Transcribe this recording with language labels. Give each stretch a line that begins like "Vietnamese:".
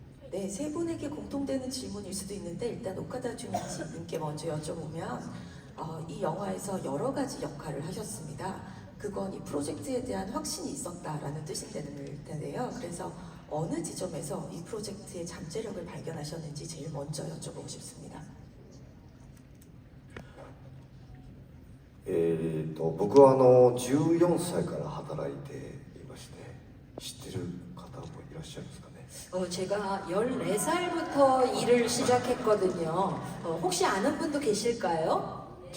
Korean: 네, 세 분에게 공통되는 질문일 수도 있는데 일단 오카다 주니치님께 먼저 여쭤보면 이 영화에서 여러 가지 역할을 하셨습니다. 그건 이 프로젝트에 대한 확신이 있었다라는 뜻이 되는 텐데요. 그래서 어느 지점에서 이 프로젝트의 잠재력을 발견하셨는지 제일 먼저 여쭤보고 싶습니다.
Japanese: 僕は14歳から働いていまして、知ってる方もいらっしゃいますかね。
Korean: 제가 14살부터 일을 시작했거든요. 혹시 아는 분도 계실까요?